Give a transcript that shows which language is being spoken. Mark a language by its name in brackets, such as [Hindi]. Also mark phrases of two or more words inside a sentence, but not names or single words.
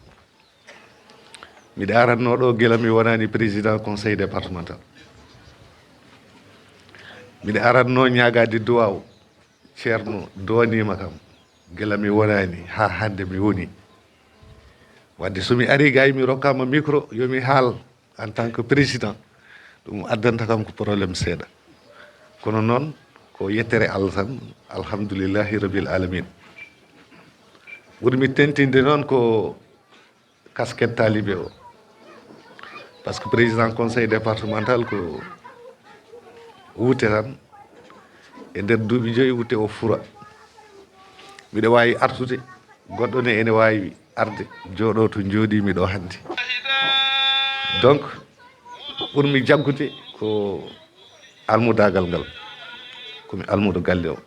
[Fula] Miɗa aranno ɗo guila mi wonani [French] président conseil départemental. [Fula] Miɗa aranno ñagade duwaw ceerno dowanima kam guila mi wonani ha hande mi woni. Wadde somi ari gay mi rokkama micro yomi haal [French] en tant que président, [Fula] ɗum addanta kam ko probléme seeɗa. Kono noon ko yettere Allah tan, [Arabic] الحمد لله رب العالمين. [Fula] ɓurmi tentinde noon ko [French] casquette talibé [Fula] o, [French] par ce que président conseil départemental [Fula] ko wuute tan e nder duuɓi joyi wuute o fura. Miɗa wawi artude, goɗɗo ne ene wawi arde jooɗo to jooɗimi ɗo hannde. Donc ɓurmi jaggude ko almudagal ngal, komi almudo galle o.